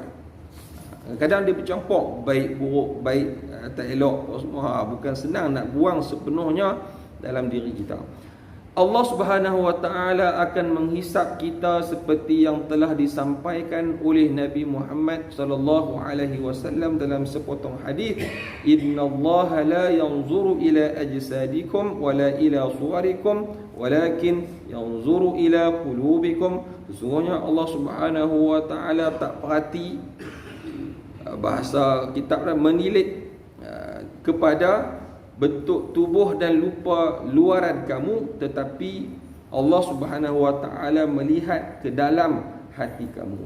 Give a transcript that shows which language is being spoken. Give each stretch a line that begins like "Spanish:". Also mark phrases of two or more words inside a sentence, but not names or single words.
Malay: Kadang dia bercampur baik buruk, baik tak elok semua. Bukan senang nak buang sepenuhnya dalam diri kita. Allah
Arabic: سبحانه وتعالى
Malay: akan menghisap kita seperti yang telah disampaikan oleh Nabi Muhammad
Arabic: صلى الله عليه وسلم
Malay: dalam sepotong hadis,
Arabic: إن الله لا ينظر إلى أجسادكم ولا إلى صوركم ولكن ينظر إلى قلوبكم.
Malay: Sesungguhnya Allah
Arabic: سبحانه وتعالى
Malay: tak perhati, bahasa kitab menilik kepada bentuk tubuh dan lupa luaran kamu, tetapi Allah
Arabic: سبحانه وتعالى
Malay: melihat ke dalam hati kamu.